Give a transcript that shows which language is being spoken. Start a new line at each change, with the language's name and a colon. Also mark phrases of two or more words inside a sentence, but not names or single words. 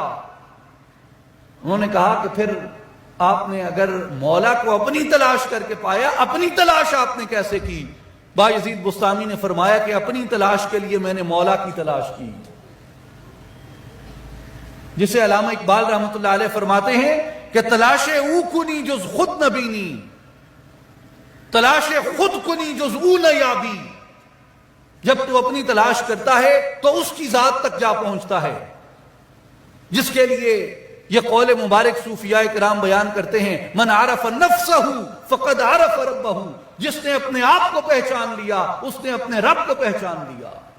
Urdu: انہوں نے کہا کہ پھر آپ نے اگر مولا کو اپنی تلاش کر کے پایا، اپنی تلاش آپ نے کیسے کی؟ بایزید بستامی نے فرمایا کہ اپنی تلاش کے لیے میں نے مولا کی تلاش کی، جسے علامہ اقبال رحمت اللہ علیہ فرماتے ہیں کہ
Persian: تلاش او کنی جز خود نبینی، تلاش خود کنی جز او نیابی۔
Urdu: جب تو اپنی تلاش کرتا ہے تو اس کی ذات تک جا پہنچتا ہے، جس کے لیے یہ قول مبارک صوفیاء کرام بیان کرتے ہیں،
Arabic: من عرف نفسہ فقد عرف ربہ،
Urdu: جس نے اپنے آپ کو پہچان لیا اس نے اپنے رب کو پہچان لیا۔